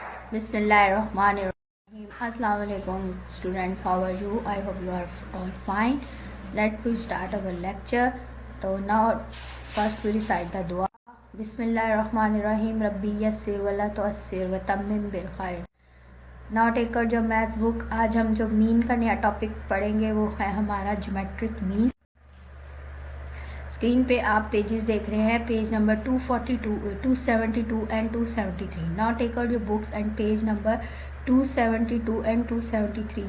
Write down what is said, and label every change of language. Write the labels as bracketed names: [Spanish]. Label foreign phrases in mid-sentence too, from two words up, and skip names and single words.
[Arabic] Bismillahirrahmanirrahim. السلام عليكم [English] students, how are you? I hope you are all fine. Let's start our lecture. So now first we recite the dua. [Arabic] بسم الله الرحمن الرحيم. رب يسر ولا تعسر وتمم بالخير. [Hindi] Now टेकर जो [English] maths book, [Hindi] आज हम जो मीन का नया टॉपिक पढ़ेंगे वो है हमारा [English] geometric mean. [Hindi] स्क्रीन पे आप पेजेस देख रहे हैं, [English] page number [Hindi] 242, 272 एंड 273। [English] Now take out your books and page number 272 and 273.